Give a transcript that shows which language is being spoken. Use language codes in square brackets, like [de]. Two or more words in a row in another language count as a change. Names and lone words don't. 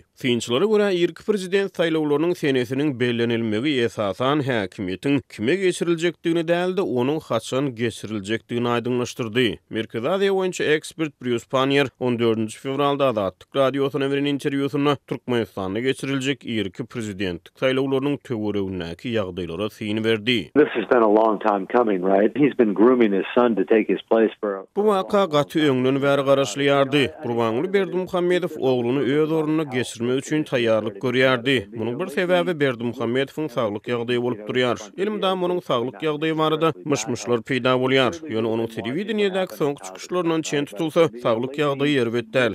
[tk] Synçylara görä ýerki prezident saýlawlarynyň senesiniň bellenilmegi esasan häkimiýetiň kime geçiriljekdigini däldi, onuň haçan geçiriljekdigini aýdyňlaşdyrdy. Merkezi Aziýa boýunça ekspert Bruce Panier 14-nji fevralda Azatlyk radiosyna beren interwýusynda Türkmenistanyň geçiriljek ýerki prezidentlik saýlawlarynyň töweregindäki ýagdaýlara syn berdi. [en] This has been a long time coming, right? He's been grooming his son to take his place for [tk] Bu waka gaty öňden bäri garaşlýardy. Gurbanguly Berdimuhammedow ogluny öz ornuna geçirmek üçin taýýarlyk görýärdi. Munyň bir sebäbi Berdimuhammedowyň saglyk ýagdaýy bolup durýar. Elimde munyň saglyk ýagdaýy barada myş-myşlar peýda bolýar. Ýöne onuň telewizioniýadäki soňky çykyşlarynyň çen tutulsa, saglyk ýagdaýy ýerbetdäl.